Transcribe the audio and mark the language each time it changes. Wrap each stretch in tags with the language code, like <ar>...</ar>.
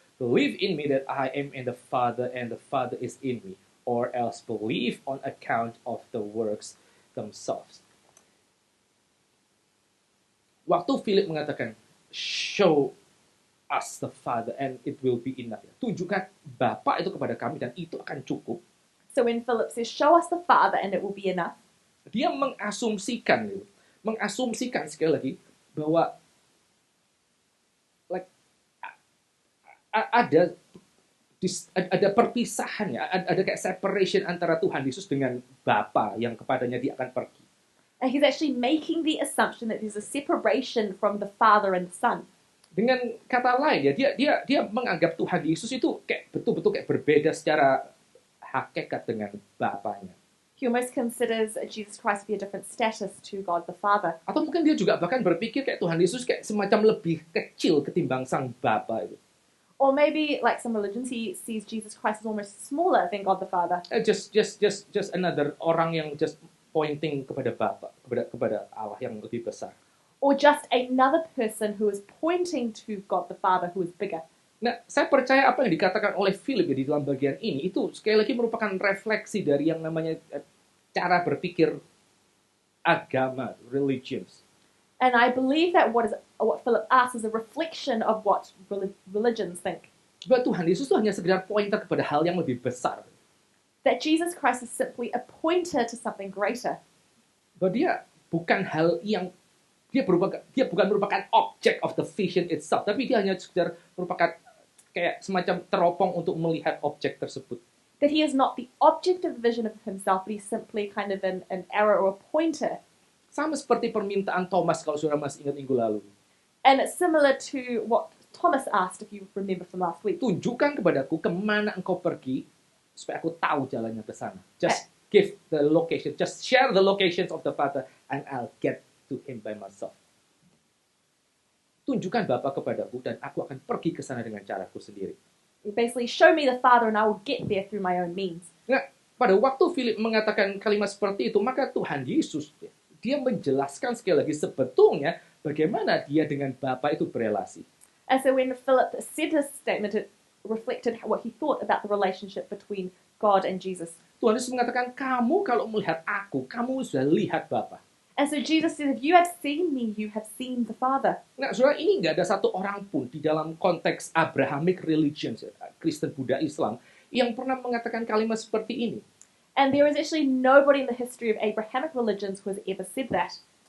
<en>Believe in me that I am in the Father, and the Father is in me, or else believe on account of the works themselves.</en> <id>Waktu Philip mengatakan,</id> <en>show us the Father and it will be enough.</en> <id>Tunjukkan Bapa itu kepada kami dan itu akan cukup.</id> <en>So when Philip says, show us the Father and it will be enough.</en> <id>Dia mengasumsikan sekali lagi bahwa ada ada perpisahan ya, ada kayak separation antara Tuhan Yesus dengan Bapa yang kepadanya dia akan pergi.</id> <en>And he's actually making the assumption that there's a separation from the Father and the Son.</en> <id>Dengan kata lain ya, dia menganggap Tuhan Yesus itu kayak betul-betul kayak berbeda secara hakikat dengan Bapanya.</id> <en>He almost considers Jesus Christ to be a different status to God the Father.</en> <id>Atau mungkin dia juga bahkan berpikir kayak Tuhan Yesus kayak semacam lebih kecil ketimbang sang Bapa itu.</id> <en>Or maybe, like some religions, he sees Jesus Christ as almost smaller than God the Father. Just another</en> <id>orang yang</id> <en>just pointing</en> <id>kepada Bapa, kepada Allah yang lebih besar.</id> <en>Or just another person who is pointing to God the Father who is bigger.</en> <id>Nah, saya percaya apa yang dikatakan oleh Philip di dalam bagian ini itu sekali lagi merupakan refleksi dari yang namanya cara berpikir agama, religions.</id> <en>And I believe that what Philip asks is a reflection of what religions think.</en> <id>Bahwa Tuhan Yesus itu hanya sekedar pointer kepada hal yang lebih besar.</id> <en>That Jesus Christ is simply a pointer to something greater.</en> <id>Bahwa dia bukan hal yang dia bukan merupakan</id> <en>object of the vision itself,</en> <id>tapi dia hanya sekedar merupakan kayak semacam teropong untuk melihat objek tersebut.</id> <en>That he is not the object of the vision of himself, but he's simply kind of an arrow or a pointer.</en> <id>Sama seperti permintaan Thomas kalau saudara masih ingat minggu lalu.</id> <en>And it's similar to what Thomas asked, if you remember from last week.</en> <id>Tunjukkan kepadaku kemana engkau pergi, supaya aku tahu jalannya ke sana.</id> <en>Just give the location, just share the locations of the Father, and I'll get to him by myself.</en> <id>Tunjukkan Bapa kepadaku, dan aku akan pergi ke sana dengan caraku sendiri.</id> <en>Basically, show me the Father and I will get there through my own means.</en> <id>Nah, pada waktu Philip mengatakan kalimat seperti itu, maka Tuhan Yesus, dia menjelaskan sekali lagi sebetulnya bagaimana dia dengan Bapa itu berelasi.</id> <en>And so when Philip said this statement, it reflected what he thought about the relationship between God and Jesus.</en> <id>Tuhan Yesus mengatakan, kamu kalau melihat aku, kamu sudah lihat Bapa.</id> <en>And so Jesus says, if you have seen me, you have seen the Father.</en> <id>Nah, saudara, ini nggak ada satu orang pun di dalam konteks Abrahamic religions, Kristen, Buddha, Islam, yang pernah mengatakan kalimat seperti ini.</id> <en>And there is actually nobody in the history of Abrahamic religions who has ever said that.</en>